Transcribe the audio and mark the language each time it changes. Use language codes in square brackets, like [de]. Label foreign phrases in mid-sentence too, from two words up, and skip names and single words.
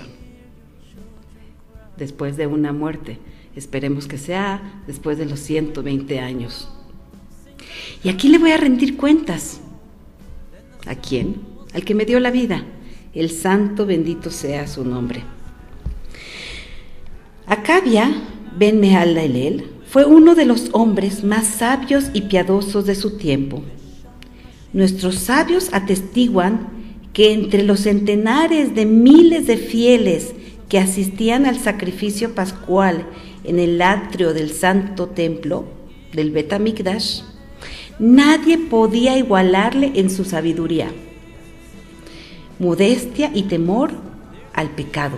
[es] Después de una muerte, esperemos que sea después de los 120 años. ¿Y a quién le voy a rendir cuentas? ¿A quién? Al que me dio la vida. El santo bendito sea su nombre. Akavia ben Mehalelal fue uno de los hombres más sabios y piadosos de su tiempo. Nuestros sabios atestiguan que entre los centenares de miles de fieles que asistían al sacrificio pascual en el atrio del santo templo del [he] בית המקדש, [es] nadie podía igualarle en su sabiduría, modestia y temor al pecado.